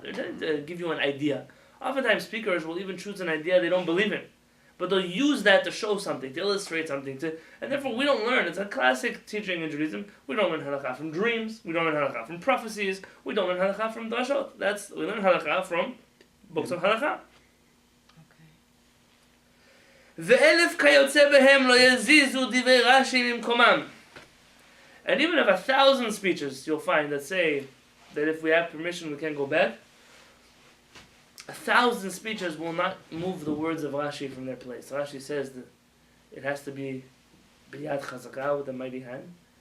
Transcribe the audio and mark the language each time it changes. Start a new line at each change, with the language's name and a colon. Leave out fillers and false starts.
English: They're intending to give you an idea. Oftentimes speakers will even choose an idea they don't believe in. But they'll use that to show something, to illustrate something, and therefore we don't learn. It's a classic teaching in Judaism. We don't learn halakha from dreams. We don't learn halakha from prophecies. We don't learn halakha from drashot. We learn halakha from books of halakha.
Hebrew: ואלף כיוצא בהם לא יזיזו דברי רש"י ממקומם.
English: And even if 1,000 speeches you'll find that say that if we have permission we can go back, 1,000 speeches will not move the words of Rashi from their place. Rashi says that it has to be biyad chazakah, with a mighty hand.